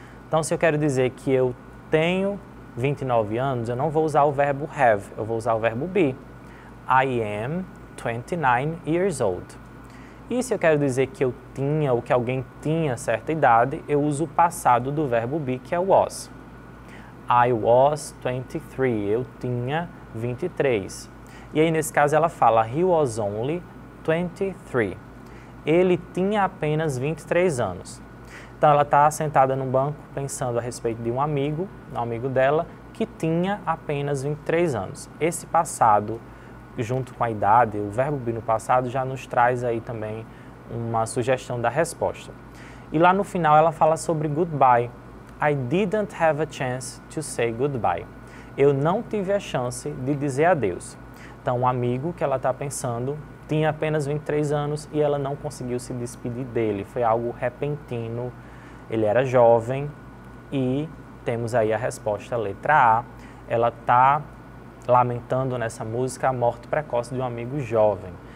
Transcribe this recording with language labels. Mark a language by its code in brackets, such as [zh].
[pt] Então se eu quero dizer que eu tenho 29 anos, eu não vou usar o verbo have, eu vou usar o verbo be. [en] I am 29 years old. [pt] E se eu quero dizer que eu tinha ou que alguém tinha certa idade, eu uso o passado do verbo be, que é was. [en] I was 23, [pt] eu tinha 23. E aí nesse caso ela fala, [en] he was only 23. [pt] Ele tinha apenas 23 anos. Então ela está sentada num banco pensando a respeito de um amigo dela, que tinha apenas 23 anos. Esse passado, junto com a idade, o verbo be no passado já nos traz aí também uma sugestão da resposta. E lá no final ela fala sobre goodbye. [en] I didn't have a chance to say goodbye. [pt] Eu não tive a chance de dizer adeus. Então o amigo que ela está pensando tinha apenas 23 anos e ela não conseguiu se despedir dele. Foi algo repentino, ele era jovem e temos aí a resposta, letra A. Ela está lamentando nessa música a morte precoce de um amigo jovem.